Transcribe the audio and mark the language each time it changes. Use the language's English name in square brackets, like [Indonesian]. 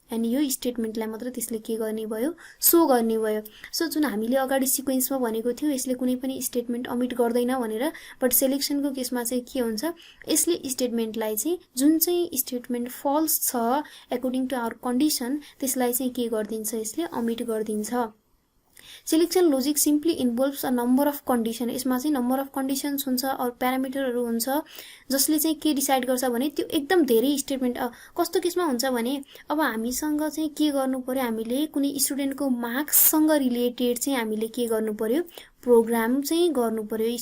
[Nepali] And यो स्टेटमेन्टलाई मात्र त्यसले के गर्ने भयो, सो गर्ने भयो। सो जुन हामीले अगाडि सिक्वेन्समा भनेको थियो यसले कुनै पनि स्टेटमेन्ट अमिट गर्दैन भनेर, बट सेलेक्सनको केसमा चाहिँ के हुन्छ, यसले स्टेटमेन्टलाई चाहिँ जुन चाहिँ स्टेटमेन्ट फल्स छ [English] according to our condition [Nepali] त्यसलाई चाहिँ के गरिदिन्छ, यसले अमिट गरिदिन्छ। [English] Selection logic simply involves a number of condition. [Nepali] यसमा चाहिँ नम्बर अफ कन्डिसन्स हुन्छ और प्यारामिटरहरू हुन्छ जसले चाहिँ के डिसाइड गर्छ भने त्यो एकदम धेरै स्टेटमेन्ट। कस्तो केसमा हुन्छ भने अब हामीसँग चाहिँ के गर्नु पर्यो, हामीले कुनै स्टुडेन्टको मार्क्ससँग रिलेटेड चाहिँ हामीले के गर्नु पर्यो, प्रोग्राम चाहिँ गर्नु पर्यो।